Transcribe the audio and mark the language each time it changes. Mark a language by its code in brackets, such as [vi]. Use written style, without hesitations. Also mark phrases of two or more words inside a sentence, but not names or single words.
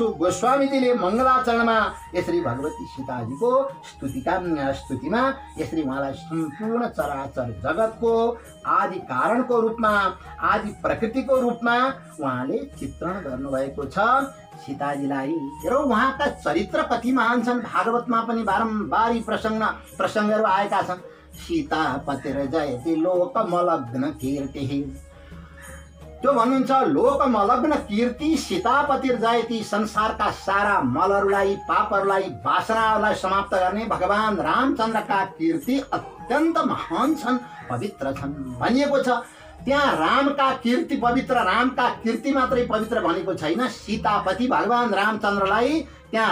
[ne] गोस्वामीजीले मङ्गलाचरणमा यसरी भगवती सीताजीको स्तुतिमा यसरी उहाँलाई सम्पूर्ण चराचर जगतको आदि कारणको रूपमा आदि प्रकृतिको रूपमा उहाँले चित्रण गर्नुभएको छ सीताजीलाई। र उहाँका चरित्र कति महान छन् भागवतमा पनि बारम्बार प्रसङ्गहरू आएका छन्। [sa] सीता पतिर जयति लोकमलग्न कीर्तिः [ne] त्यो भन्नुहुन्छ [sa] लोकमलग्न कीर्ति सीतापतिर जयति [ne] संसारका सारा मलहरूलाई पापहरूलाई वासनाहरूलाई समाप्त गर्ने भगवान रामचन्द्रका कीर्ति अत्यन्त महान छन् पवित्र छन् भनिएको छ। त्यहाँ रामका कीर्ति पवित्र रामका कीर्ति मात्रै पवित्र भनेको छैन सीतापति भगवान रामचन्द्रलाई त्यहाँ